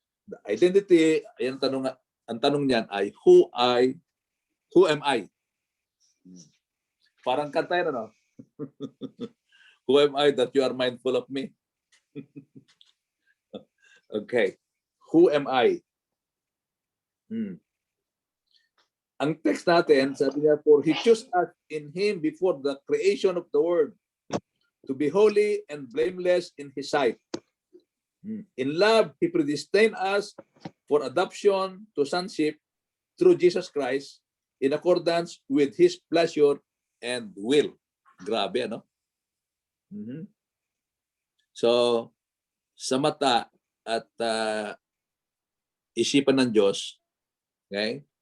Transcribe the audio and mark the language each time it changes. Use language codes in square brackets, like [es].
[en] The identity, [tl] ang tanong niyan ay [en] who am I? [tl] Parang kanta yun, ano? [en] Who am I that you are mindful of me? Okay. Who am I? [tl] Ang text natin, sabi niya, [en] for He chose us in Him before the creation of the world to be holy and blameless in His sight. In love, He predestined us for adoption to sonship through Jesus Christ in accordance with His pleasure and will. [tl] Grabe, ano? So, sa mata at isipan ng Diyos, okay?